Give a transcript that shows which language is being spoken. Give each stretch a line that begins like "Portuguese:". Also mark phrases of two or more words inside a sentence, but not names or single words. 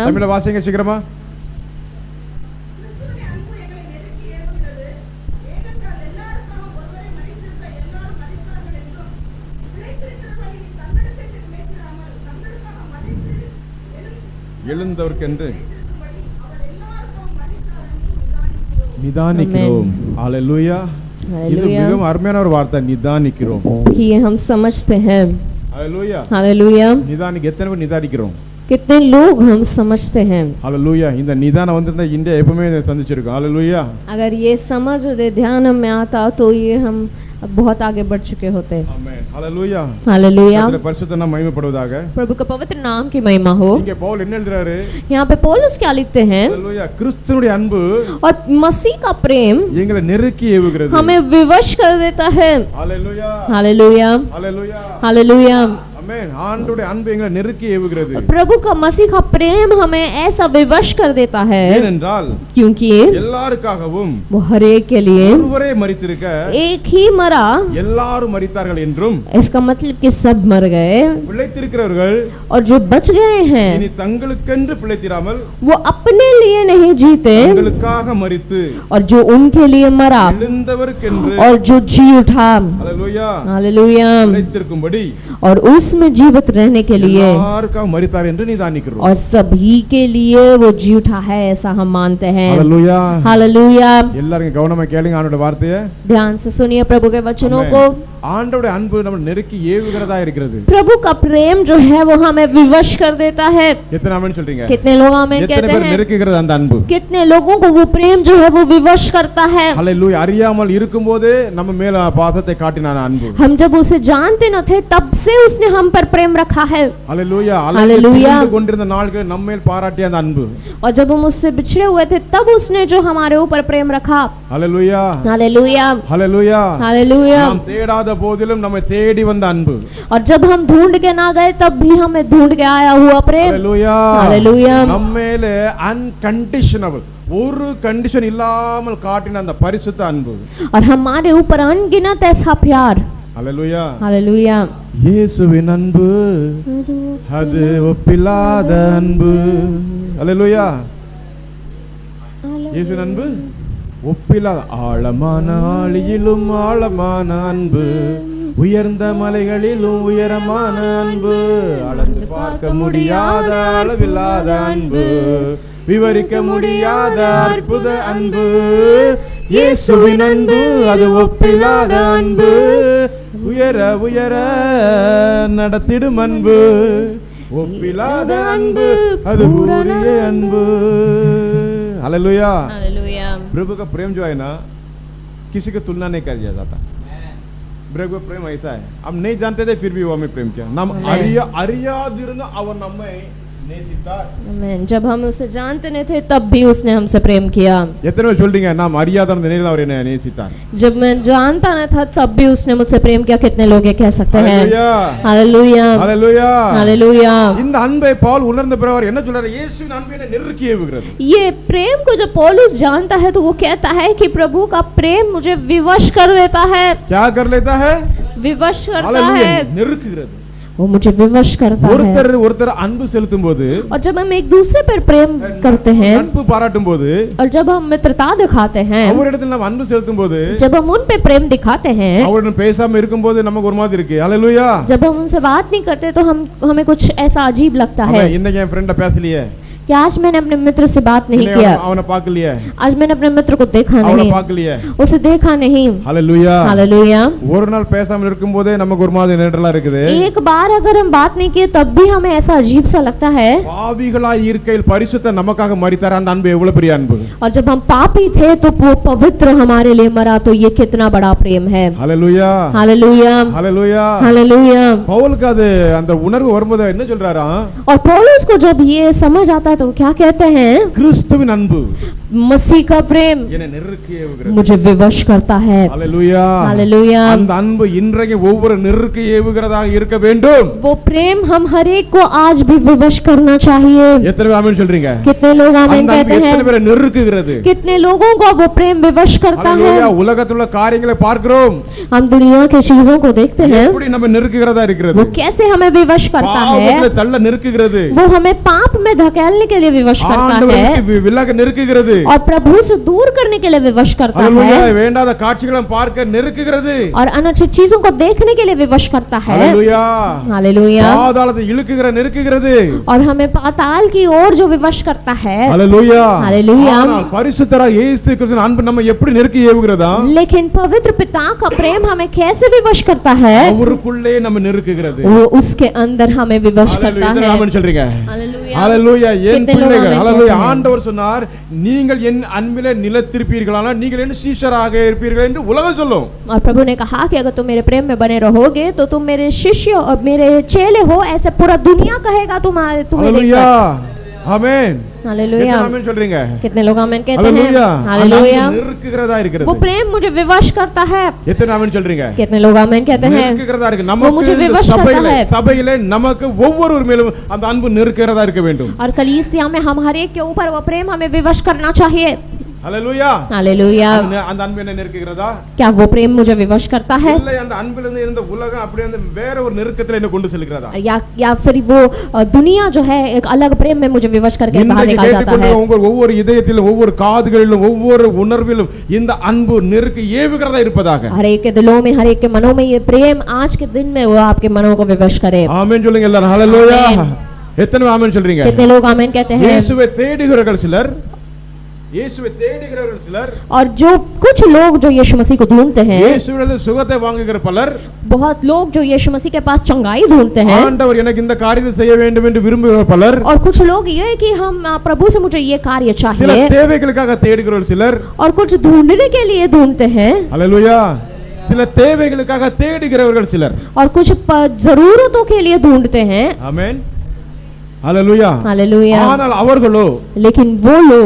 Tamil: தமிழ வாசிங்க சீக்கிரமா। எழுந்தவர்க்கென்று நிதானிக்கிறோம்। हालेलुया। இது மிகவும் அருமையான ஒரு வார்த்தை, நிதானிக்கிறோம்।
Hindi: कि ये हम समझते हैं। हालेलुया। हालेलुया।
Tamil: நிதானிக்க எத்தனை பேர் நிதானிக்கிறோம்?
Hindi: कितने लोग हम समझते हैं। हालेलुया।
Tamil: இந்த நிதானம் வந்திருந்தா இந்தியா எப்பவுமே சந்திச்சிருக்கும்।
Hindi: हालेलुया। अगर ये समझ ध्यान में आता तो ये हम बहुत आगे बढ़ चुके होते। आमीन। हालेलुया। हालेलुया।
Tamil: கர்த்தருடைய பரிசுத்த நாமம் மகிமைப்படுவதாக।
Hindi: प्रभु का पवित्र नाम की महिमा हो।
Tamil: இங்க பவுல் என்ன எழுதுறாரு?
Hindi: यहाँ पे पौलुस क्या लिखते हैं?
Tamil: हालेलुया। கிறிஸ்துவினுடைய அன்பு
Hindi: और मसीह का प्रेम
Tamil: எங்களை நெருக்கி ஏவுகிறது,
Hindi: हमें विवश कर देता है। हालेलुया। हालेलुया। हालेलुया। हालेलुया। आमीन।
Tamil: ஆண்டவருடைய அன்பு எங்களை நெருக்கி ஏவுகிறது।
Hindi: प्रभु का मसीह का प्रेम हमें ऐसा विवश कर देता है,
Tamil: ஏனென்றால்
Hindi: क्योंकि
Tamil: எல்லாருக்காகவும்
Hindi: वो हर एक के लिए
Tamil: ஒருவரே மரித்திருக்க
Hindi: एक ही मरा,
Tamil: எல்லாரும் மரித்தார்கள் என்றும்,
Hindi: इसका मतलब कि सब मर गए,
Tamil: பிழைத்திருக்கிறவர்கள்
Hindi: और जो बच गए हैं
Tamil: இனி தங்களுக்கென்று பிழைத்திராமல்
Hindi: वो अपने लिए नहीं जीते,
Tamil: தங்களுக்காக மரித்து
Hindi: और जो उनके लिए मरा
Tamil: எழுந்தவர்க்கென்று,
Hindi: और जो जी उठा। हालेलुया, हालेलुया।
Tamil: பிழைத்திருக்கும்படி
Hindi: और उसमें उसमें जीवित रहने के लिए
Tamil: எல்லாருக்காக மரித்தார் என்று நிதானிக்கிறோம்.
Hindi: और सभी के लिए वो जी उठा है, ऐसा हम मानते हैं।
Tamil: ஹalleluya.
Hindi: हालेलुया।
Tamil: எல்லாரும் கவனமா கேளுங்க ஆண்டவருடைய வார்த்தையை.
Hindi: ध्यान से सुनिए प्रभु के वचनों को।
Tamil: ஆண்டவருடைய அன்பு நம்ம நெருக்கி ஏவுகிறதா இருக்கிறது.
Hindi: प्रभु का प्रेम जो है वो हमें विवश कर देता है।
Tamil: எத்தனை ஆமென் சொல்றீங்க?
Hindi: कितने लोग आमीन कहते
Tamil: எத்தனை பேர்
Hindi: हैं?
Tamil: நெருக்குகிறது அந்த அன்பு?
Hindi: कितने लोगों को वो प्रेम जो है वो विवश करता है।
Tamil: ஹalleluya. அறியாமல் இருக்கும்போதே நம்ம மேல பாசத்தை காட்டினான அன்பு.
Hindi: हम जब उसे जानते न थे तब से उसने हम पर प्रेम रखा है।
Tamil: ஹalleluya.
Hindi: हालेलुया।
Tamil: அலைந்து கொண்டிருந்த நாட்கள் நம்ம மேல் பாராட்டிய அந்த அன்பு.
Hindi: और जब हम उससे बिछड़े हुए थे तब उसने जो हमारे ऊपर प्रेम रखा।
Tamil: ஹalleluya.
Hindi: हालेलुया।
Tamil: ஹalleluya.
Hindi: हालेलुया।
Tamil: நாம் தேடாத போதிலும் நம்மை தேடி வந்த அன்பு.
Hindi: और जब हम ढूंढ के ना गए तब भी हमें ढूंढ के आया हुआ प्रेम।
Tamil: ஹalleluya.
Hindi: हालेलुया।
Tamil: நம்ம மேல அன்கண்டிஷனபிள் ஒரு கண்டிஷன் இல்லாமல் காட்டின அந்த பரிசுத்த அன்பு.
Hindi: और हमारे ऊपर अनगिनत ऐसा प्यार।
Tamil: ஹalleluya.
Hindi: हालेलुया।
Tamil: இயேசுவின் அன்பு அது ஒப்பில்லாத அன்பு. ஹalleluya. இயேசுவின் அன்பு ஒப்பில்லாத ஆழமான ஆழியிலும் ஆழமான அன்பு, உயர்ந்த மலைகளிலும் உயரமான அன்பு, அளந்து பார்க்க முடியாத அளவில்லாத அன்பு, விவரிக்க முடியாத அற்புத அன்பு. இயேசுவின் அன்பு அது ஒப்பில்லாத அன்பு, உயர உயர நடத்திடும் அன்பு, ஒப்பில்லாத அன்பு அது பூரிய அன்பு.
Hindi: हालेलुया। हालेलुया। प्रभु का प्रेम जो है ना किसी को तुलना नहीं किया जाता। प्रभु का प्रेम ऐसा है, हम नहीं जानते थे फिर भी वो हमें प्रेम किया।
Tamil: நாம் அறியாதிருந்த அவர் நம்மை நேசித்தார்.
Hindi: आमीन। जब हम उसे जानते नहीं थे तब भी उसने हमसे प्रेम किया।
Tamil: எத்தனை பேர் சொல்றீங்க நாம் அறியாத நிலையில் அவர் என்னை நேசித்தார்?
Hindi: जब मैं जानता न था तब भी उसने मुझसे प्रेम किया। कितने लोग ये कह सकते हैं? हालेलुया। हालेलुया। हालेलुया। हालेलुया।
Tamil: இந்த அன்பை பவுல் உணர்ந்த பிறகு அவர் என்ன சொல்றாரு? இயேசுவின் அன்பை என்னை நெருக்கி ஏவுகிறது.
Hindi: ये प्रेम को जब पौलुस जानता है तो वो कहता है कि प्रभु का प्रेम मुझे विवश कर देता है। क्या कर लेता है? विवश करता हालेलुया, है।
Tamil: நெருக்குகிறது.
Hindi: वो मुझे विवश करता है।
Tamil: ஒருத்தர் அன்பு செலுத்தும் போது
Hindi: और जब हम एक दूसरे पर प्रेम करते हैं
Tamil: அன்பு பாராட்டும் போது
Hindi: और जब हम मित्रता दिखाते हैं,
Tamil: அவரிடத்தில் நாம் அன்பு செலுத்தும் போது
Hindi: जब हम उन पे प्रेम दिखाते हैं,
Tamil: அவருடன் பேசாம இருக்கும்போது நமக்கு ஒரு மாதிரி இருக்கு. ஹalleluya.
Hindi: जब हम उनसे बात नहीं करते तो हमें कुछ ऐसा अजीब लगता है
Tamil: இன்னைக்கு என் ஃப்ரெண்ட பேசலையே,
Hindi: कि आज मैंने अपने मित्र से बात नहीं किया,
Tamil: அவனை பார்க்கலையே,
Hindi: आज मैंने अपने मित्र को देखा
Tamil: அவனை
Hindi: नहीं,
Tamil: பார்க்கலையே,
Hindi: उसे देखा नहीं।
Tamil: ஹalleluya.
Hindi: हालेलुया।
Tamil: ஒரு நாள் பேசாம இருக்கும்போதே நமக்கு ஒரு மாதிரி நேரலா இருக்குது.
Hindi: एक बार अगर हम बात नहीं किए तब भी हमें ऐसा अजीब सा लगता है।
Tamil: பாவிகளாய் இருக்கையில் பரிசுத்த நமக்காக மரித்தார். அந்த அன்பு எவ்வளவு பெரிய அன்பு.
Hindi: और जब हम पापी थे तो वो पवित्र हमारे लिए मरा, तो ये कितना बड़ा प्रेम है।
Tamil: ஹalleluya.
Hindi: हालेलुया।
Tamil: ஹalleluya.
Hindi: हालेलुया।
Tamil: பவுலுக்கு அது அந்த உணர்வு வரும்போது என்ன சொல்றாரா?
Hindi: और पौलुस को जब ये समझ आता है तो वो क्या कहते हैं?
Tamil: கிறிஸ்துவின் அன்பு
Hindi: मसीह का प्रेम
Tamil: என்னை நெருக்கி ஏவுகிறது.
Hindi: मुझे विवश करता है।
Tamil: ஹalleluya.
Hindi: हालेलुया।
Tamil: அந்த அன்பு இன்றைக்கு ஒவ்வொரு நெருக்கி ஏவுகிறதாக இருக்க வேண்டும்.
Hindi: वो प्रेम हम हर एक को आज भी विवश करना चाहिए।
Tamil: எத்தனை பேர் ஆமென் சொல்றீங்க?
Hindi: कितने लोग आमीन
Tamil: அந்த அன்பு
Hindi: कहते हैं?
Tamil: எத்தனை பேரை நெருக்குகிறது?
Hindi: कितने लोगों को वो प्रेम विवश करता है?
Tamil: ஹalleluya. உலகத்தில் உள்ள காரியங்களை பார்க்கிறோம்,
Hindi: हम दुनिया के चीजों को देखते हैं,
Tamil: எப்படி நம்ம நெருக்குகிறதா இருக்கிறது?
Hindi: वो कैसे हमें विवश करता है।
Tamil: பாவத்துல தள்ள நெருக்குகிறது,
Hindi: वो हमें पाप में धकेलने के लिए विवश करता
Tamil: ஆண்டவரை
Hindi: है
Tamil: விட்டு விலக நெருக்குகிறது.
Hindi: और प्रभु से दूर करने के लिए विवश करता
Tamil: ஹalleluya.
Hindi: है
Tamil: வேண்டாத காட்சிகளை பார்க்க நெருக்குகிறது.
Hindi: और अनुचित चीजों को देखने के लिए विवश करता है।
Tamil: ஹalleluya.
Hindi: हालेलुया।
Tamil: பாதாளத்தை இழுக்குகிற நெருக்குகிறது.
Hindi: और हमें पाताल की ओर जो विवश करता है।
Tamil: ஹalleluya.
Hindi: हालेलुया।
Tamil: ஆனால் பரிசுத்தராகிய இயேசு கிறிஸ்துவின் அன்பு நம்ம எப்படி நெருக்கி ஏவுகிறதா?
Hindi: लेकिन पवित्र पिता का प्रेम हमें कैसे विवश करता है?
Tamil: அவருக்குள்ளே நம்ம நெருக்குகிறது.
Hindi: वो उसके अंदर हमें विवश करता
Tamil: ஹalleluya.
Hindi: है।
Tamil: ஆமென் சொல்றீங்க?
Hindi: हालेलुया।
Tamil: ஹalleluya. என்
Hindi: कितने लोग
Tamil: பிள்ளைகள்,
Hindi: आमीन
Tamil: ஹalleluya.
Hindi: कहते हैं?
Tamil: ஆண்டவர் சொன்னார், நீங்கள் என் அன்பிலே நிலைத்திருப்பீர்களானால் நீங்கள் என்ன சீஷராக இருப்பீர்கள் என்று உலகம் சொல்லும்.
Hindi: और प्रभु ने कहा कि अगर तुम मेरे प्रेम में बने रहोगे तो तुम मेरे शिष्य और मेरे चेले हो, ऐसे पूरा दुनिया कहेगा तुम्हें
Tamil: ஹalleluya.
Hindi: देखकर।
Tamil: ஆமென்.
Hindi: हालेलुया।
Tamil: எத்தனை ஆமென் சொல்றீங்க?
Hindi: कितने लोग आमीन कहते हैं?
Tamil: ஹalleluya.
Hindi: हालेलुया।
Tamil: நெருக்குகிறதா இருக்கிறது.
Hindi: वो प्रेम मुझे विवश करता है।
Tamil: எத்தனை ஆமென் சொல்றீங்க?
Hindi: कितने लोग आमीन कहते हैं?
Tamil: நெருக்குகிறதா இருக்கு.
Hindi: वो
Tamil: நமக்கு
Hindi: मुझे
Tamil: இந்த
Hindi: विवश करता है।
Tamil: சபையிலே நமக்கு ஒவ்வொரு மேலும் அந்த அன்பு நெருக்குகிறதா இருக்க வேண்டும்.
Hindi: और कलीसिया में हम हर एक के ऊपर वो प्रेम हमें विवश करना चाहिए।
Tamil: ஹalleluya
Hindi: हालेलुया।
Tamil: அந்த அன்பு என்ன நெருக்குகிறதா?
Hindi: क्या वो प्रेम मुझे विवश करता है?
Tamil: இல்லை அந்த அன்பிலிருந்து இருந்த உலகம் அப்படியே அந்த வேற ஒரு நெருக்கத்துல என்ன கொண்டு செல்கிறதா?
Hindi: या फिर वो दुनिया जो है एक अलग प्रेम में मुझे विवश करके बाहर निकाल जाता है।
Tamil: உங்கள் ஒவ்வொரு இதயத்திலும் ஒவ்வொரு காதுகளிலும் ஒவ்வொரு உணர்விலும் இந்த அன்பு நெருக்க ஏவுகிறதா இருப்பதாக।
Hindi: हर एक के दिलों में, हर एक के मनों में ये प्रेम आज के दिन में वो आपके मनों को विवश करे।
Tamil: ஆமென் சொல்லுங்க எல்லாரும் ஹalleluya। எத்தனை ஆமென் சொல்றீங்க?
Hindi: कितने लोग आमीन कहते हैं?
Tamil: இயேசுவை தேடுகிறவர்கள் சிலர், இயேசுவை தேடுகிறவர்கள் சிலர்,
Hindi: और जो कुछ लोग जो यीशु मसीह को ढूंढते हैं,
Tamil: இயேசுவிடத்தில் சுகத்தை வாங்குகிற பலர்,
Hindi: बहुत लोग जो यीशु मसीह के पास चंगाई ढूंढते हैं,
Tamil: ஆண்டவர் எனக்கு இந்த காரியத்தை செய்ய வேண்டும் என்று விரும்புகிற பலர்,
Hindi: और कुछ लोग ये कि हम प्रभु से मुझे ये कार्य
Tamil: சில
Hindi: चाहिए,
Tamil: தேவைகளுக்காக தேடுகிறவர்கள் சிலர்,
Hindi: और कुछ ढूंढने के लिए ढूंढते हैं,
Tamil: ஹalleluya। சில தேவைகளுக்காக தேடுகிறவர்கள் சிலர்,
Hindi: और कुछ जरूरतों के लिए ढूंढते हैं,
Tamil: ஆமென் ஹalleluya।
Hindi: हालेलुया।
Tamil: ஆனால் அவர்களோ,
Hindi: लेकिन वो लोग